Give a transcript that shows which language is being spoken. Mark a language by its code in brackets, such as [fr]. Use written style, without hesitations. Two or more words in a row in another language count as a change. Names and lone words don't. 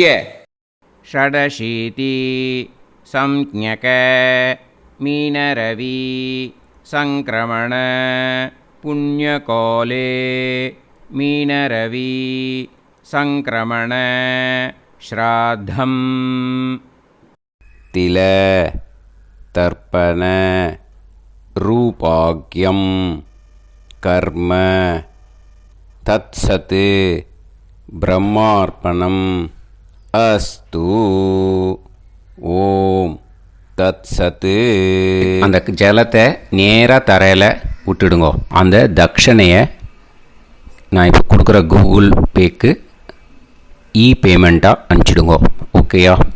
[sa] षडशीति संज्ञक मीनरवि संक्रमण पुण्यकाले मीनरवि संक्रमण श्राद्धं तिल तर्पण रूपाग्यं कर्म तत्सत् ब्रह्मार्पणम् अस्तु ओम् तत्सत्. [ta] அந்த ஜலத்தை நேராக தரையில் விட்டுடுங்கோ. அந்த தட்சணையை நான் இப்போ கொடுக்குற கூகுள் பேக்கு பேமெண்ட்டாக அனுப்பிச்சிடுங்கோ. ஓகேயா?